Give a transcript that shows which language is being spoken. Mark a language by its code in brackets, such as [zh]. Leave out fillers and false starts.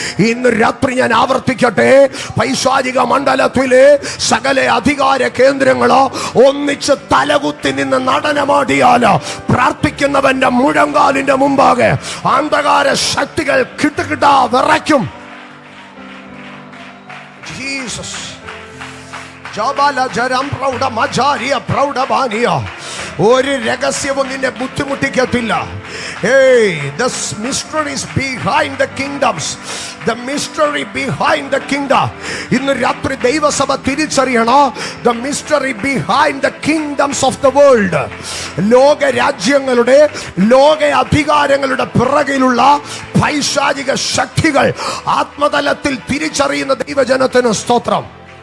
[ml] ഇന്ന് രാത്രി ഞാൻ ആവർത്തിക്കട്ടെ, പൈശാചിക മണ്ഡലത്തിലെ സകല അധികാര കേന്ദ്രങ്ങളോ ഒന്നിച്ച് തലകുത്തി നിന്ന് നടനമാടിയാലോ, പ്രാർത്ഥിക്കുന്നവന്റെ മുഴങ്കാലിന്റെ മുമ്പാകെ അന്ധകാര ശക്തികൾ കിട്ടുകിട്ടാ വിറയ്ക്കും. Jesus. Jabala jaram prauda majaria prauda bania. ഒരു രഹസ്യവും നിന്നെ ബുദ്ധിമുട്ടിക്കത്തില്ല. [en] The mysteries behind the kingdoms. The mystery behind the kingdom. [ml] ഇന്ന് രാത്രി ദൈവസഭ തിരിച്ചറിയണോ, [en] the mystery behind the kingdoms of the world. [ml] ലോക രാജ്യങ്ങളുടെ, ലോക അധികാരങ്ങളുടെ പിറകിലുള്ള പൈശാചിക ശക്തികൾ ആത്മതലത്തിൽ തിരിച്ചറിയുന്ന ദൈവജനത്തിന് സ്തോത്രം.